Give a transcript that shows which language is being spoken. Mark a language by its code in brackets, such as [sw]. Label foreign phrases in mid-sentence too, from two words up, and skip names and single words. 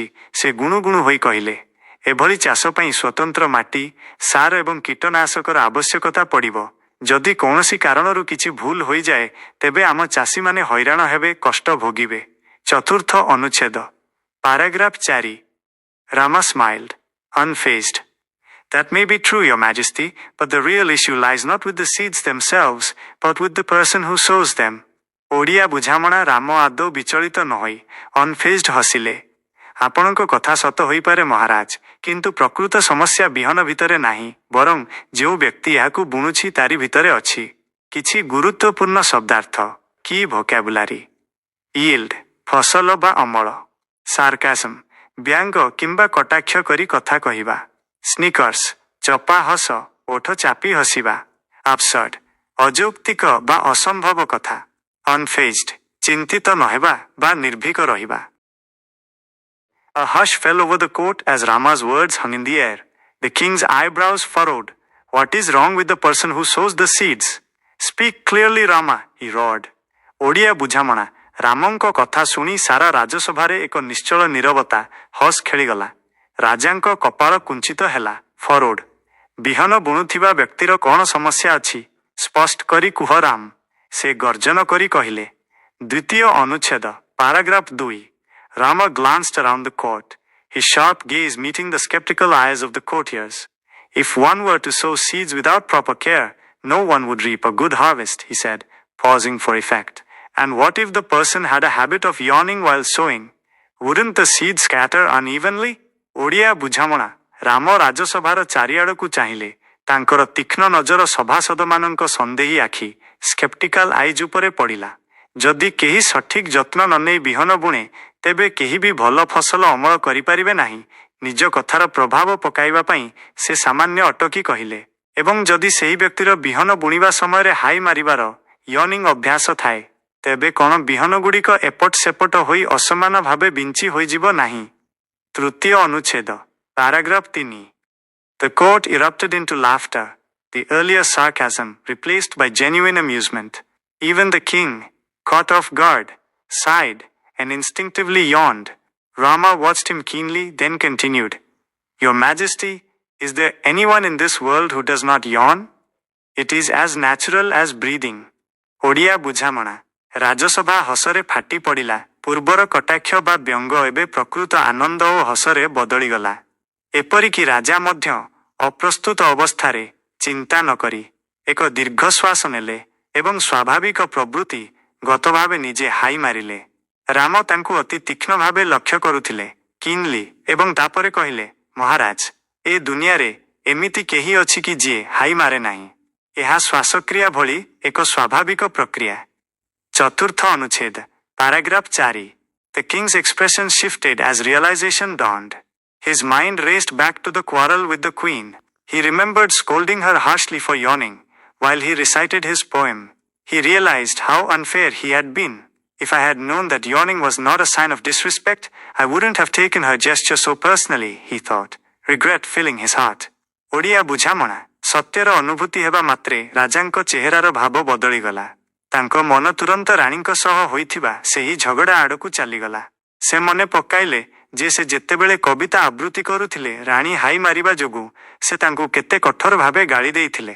[or] ସେ ଗୁଣୁଗୁଣୁ ହୋଇ କହିଲେ, ଏଭଳି ଚାଷ ପାଇଁ ସ୍ୱତନ୍ତ୍ର ମାଟି, ସାର ଏବଂ କୀଟନାଶକର ଆବଶ୍ୟକତା ପଡ଼ିବ। ଯଦି କୌଣସି କାରଣରୁ କିଛି ଭୁଲ ହୋଇଯାଏ ତେବେ ଆମ ଚାଷୀମାନେ ହଇରାଣ ହେବେ, କଷ୍ଟ ଭୋଗିବେ। ଚତୁର୍ଥ ଅନୁଚ୍ଛେଦ ପାରାଗ୍ରାଫ 4 [en] Rama smiled, unfazed. That may be true, Your Majesty, but the real issue lies not with the seeds themselves, but with the person who sows them. [or] ଓଡ଼ିଆ ବୁଝାମଣା ରାମ ଆଦୌ ବିଚଳିତ ନ ହୋଇ ଅନଫେଜ୍ଡ ହସିଲେ। ଆପଣଙ୍କ କଥା ସତ ହୋଇପାରେ ମହାରାଜ, କିନ୍ତୁ ପ୍ରକୃତ ସମସ୍ୟା ବିହନ ଭିତରେ ନାହିଁ, ବରଂ ଯେଉଁ ବ୍ୟକ୍ତି ଏହାକୁ ବୁଣୁଛି ତାରି ଭିତରେ ଅଛି। କିଛି ଗୁରୁତ୍ୱପୂର୍ଣ୍ଣ ଶବ୍ଦାର୍ଥ କି ଭୋକାବୁଲାରୀ। yield ଫସଲ ବା ଅମଳ। ସାର୍କାସମ ବ୍ୟଙ୍ଗ କିମ୍ବା କଟାକ୍ଷ କରି କଥା କହିବା। ସ୍ନିକର୍ସ ଚପା ହସ, ଓଠ ଚାପି ହସିବା। absurd ଅଯୌକ୍ତିକ ବା ଅସମ୍ଭବ କଥା। unfazed ଚିନ୍ତିତ ନହେବା ବା ନିର୍ଭୀକ ରହିବା। [en] A hush fell over the court as Rama's words hung in the air. The king's eyebrows furrowed. What is wrong with the person who sows the seeds? Speak clearly, Rama, he roared. [or] ଓଡ଼ିଆ ବୁଝାମଣା ରାମଙ୍କ କଥା ଶୁଣି ସାରା ରାଜସଭାରେ ଏକ ନିଶ୍ଚଳ ନୀରବତା ହସ୍ ଖେଳିଗଲା। ରାଜାଙ୍କ କପାଳ କୁଞ୍ଚିତ ହେଲା। ଫରୋଡ୍ ବିହନ ବୁଣୁଥିବା ବ୍ୟକ୍ତିର କ'ଣ ସମସ୍ୟା ଅଛି? ସ୍ପଷ୍ଟ କରି କୁହ ରାମ, ସେ ଗର୍ଜନ କରି କହିଲେ। ଦ୍ୱିତୀୟ ଅନୁଚ୍ଛେଦ ପାରାଗ୍ରାଫ 2 [en] Rama glanced around the court, his sharp gaze meeting the skeptical eyes of the courtiers. If one were to sow seeds without proper care, no one would reap a good harvest, he said, pausing for effect. And what if the person had a habit of yawning while sowing? Wouldn't the seeds scatter unevenly? [or] ଓଡ଼ିଆ ବୁଝାମଣା ରାମ ରାଜସଭାର ଚାରିଆଡ଼କୁ ଚାହିଁଲେ ତାଙ୍କର ତୀକ୍ଷ୍ଣ ନଜର ସଭାସଦମାନଙ୍କ ସନ୍ଦେହୀ ଆଖି [en] skeptical eyes [or] ଉପରେ ପଡ଼ିଲା। ଯଦି କେହି ସଠିକ୍ ଯତ୍ନ ନ ନେଇ ବିହନ ବୁଣେ ତେବେ କେହି ବି ଭଲ ଫସଲ ଅମଳ କରିପାରିବେ ନାହିଁ। ନିଜ କଥାର ପ୍ରଭାବ ପକାଇବା ପାଇଁ ସେ ସାମାନ୍ୟ ଅଟକି କହିଲେ, ଏବଂ ଯଦି ସେହି ବ୍ୟକ୍ତିର ବିହନ ବୁଣିବା ସମୟରେ ହାଇ ମାରିବାର ୟର୍ନିଂ ଅଭ୍ୟାସ ଥାଏ ତେବେ କ'ଣ ବିହନଗୁଡ଼ିକ ଏପଟ ସେପଟ ହୋଇ ଅସମାନ ଭାବେ ବିଞ୍ଚି ହୋଇଯିବ ନାହିଁ? ତୃତୀୟ ଅନୁଚ୍ଛେଦ ପାରାଗ୍ରାଫ 3 [en] The court erupted into laughter, the earlier sarcasm replaced by genuine amusement. Even the king, caught off guard, sighed, and instinctively yawned. Rama watched him keenly, then continued, Your Majesty, is there anyone in this world who does not yawn? It is as natural as breathing. [or] ଓଡ଼ିଆ ବୁଝାମଣା। ରାଜସଭା ହସରେ ଫାଟି ପଡ଼ିଲା। ପୂର୍ବର କଟାକ୍ଷ ବା ବ୍ୟଙ୍ଗ ଏବେ ପ୍ରକୃତ ଆନନ୍ଦ ଓ ହସରେ ବଦଳିଗଲା। ଏପରିକି ରାଜା ମଧ୍ୟ ଅପ୍ରସ୍ତୁତ ଅବସ୍ଥାରେ ଚିନ୍ତା ନ କରି ଏକ ଦୀର୍ଘଶ୍ୱାସ ନେଲେ ଏବଂ ସ୍ୱାଭାବିକ ପ୍ରବୃତ୍ତି ଗତ ଭାବେ ନିଜେ ହାଇ ମାରିଲେ। ରାମ ତାଙ୍କୁ ଅତି ତୀକ୍ଷ୍ଣ ଭାବେ ଲକ୍ଷ୍ୟ କରୁଥିଲେ, କିନ୍ଲି, ଏବଂ ତାପରେ କହିଲେ, ମହାରାଜ, ଏ ଦୁନିଆରେ ଏମିତି କେହି ଅଛି କି ଯିଏ ହାଇ ମାରେ ନାହିଁ? ଏହା ଶ୍ୱାସକ୍ରିୟା ଭଳି ଏକ ସ୍ୱାଭାବିକ ପ୍ରକ୍ରିୟା। ଚତୁର୍ଥ ଅନୁଚ୍ଛେଦ ପାରାଗ୍ରାଫ 4 [en] The king's expression shifted as realization dawned. His mind raced back to the quarrel with the queen. He remembered scolding her harshly for yawning while he recited his poem. He realized how unfair he had been. If I had known that yawning was not a sign of disrespect, I wouldn't have taken her gesture so personally, he thought, regret filling his heart. [or] ଓଡ଼ିଆ ବୁଝାମଣା। ସତ୍ୟର ଅନୁଭୂତି ହେବା ମାତ୍ରେ ରାଜାଙ୍କ ଚେହେରାର ଭାବ ବଦଳିଗଲା। ତାଙ୍କ ମନ ତୁରନ୍ତ ରାଣୀଙ୍କ ସହ ହୋଇଥିବା ସେହି ଝଗଡ଼ା ଆଡ଼କୁ ଚାଲିଗଲା। ସେ ମନେ ପକାଇଲେ ଯେ ସେ ଯେତେବେଳେ କବିତା ଆବୃତ୍ତି କରୁଥିଲେ ରାଣୀ ହାଇ ମାରିବା ଯୋଗୁଁ ସେ ତାଙ୍କୁ କେତେ କଠୋର ଭାବେ ଗାଳି ଦେଇଥିଲେ।